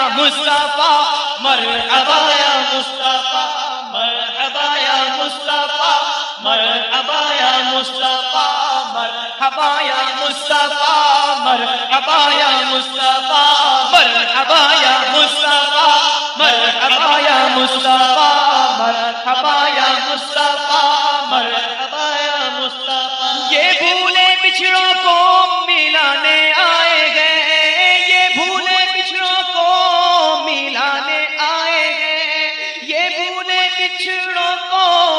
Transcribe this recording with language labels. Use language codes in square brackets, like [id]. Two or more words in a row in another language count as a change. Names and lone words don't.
[ar] مصطفیٰ، مرحبا یا مصطفیٰ، مرحبا یا مصطفیٰ، مرحبا یا مصطفیٰ، مرحبا یا مصطفیٰ، مرحبا یا مصطفیٰ، مرحبا یا مرحبا یا مصطفیٰ، مرحبا یا مصطفیٰ، مرحبا یا مصطفیٰ۔ [ur] یہ بھولے بچھڑوں کو ملانے آئے گئے، یہ بھولے بچھڑوں کو ملانے آئے گئے، یہ بھولے بچھڑوں کو